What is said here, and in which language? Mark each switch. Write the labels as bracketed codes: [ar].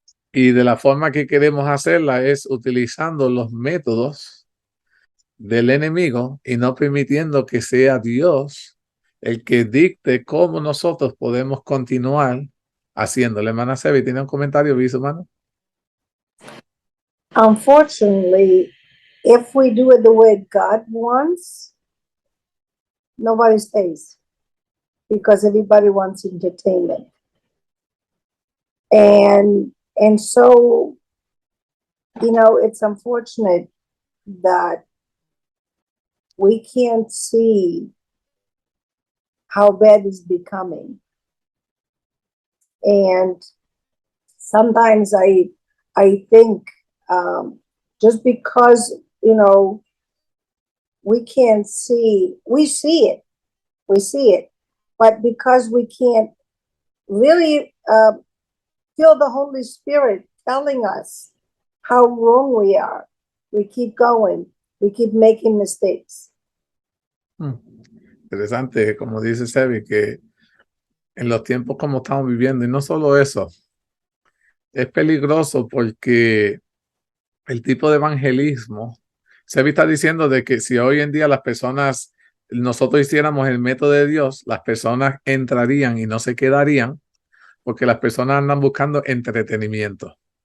[es] y de la forma que queremos hacerla es utilizando los métodos del enemigo y no permitiendo que sea Dios el que dicte cómo nosotros podemos continuar haciéndole. Hermana Sebi, ¿tiene un comentario, visto, hermano? [en] Unfortunately, if we do it the way God wants, nobody stays because everybody wants entertainment. And so, it's unfortunate that we can't see how bad it's becoming. And sometimes I think just because, we can't see, we see it, but because we can't really feel the Holy Spirit telling us how wrong we are, we keep going, we keep making mistakes. [es] Interesante, como dice Sebi, que en los tiempos como estamos viviendo, y no solo eso, es peligroso porque el tipo de evangelismo, Sebi está diciendo de que si hoy en día las personas, nosotros hiciéramos el método de Dios, las personas entrarían y no se quedarían porque las personas andan buscando entretenimiento.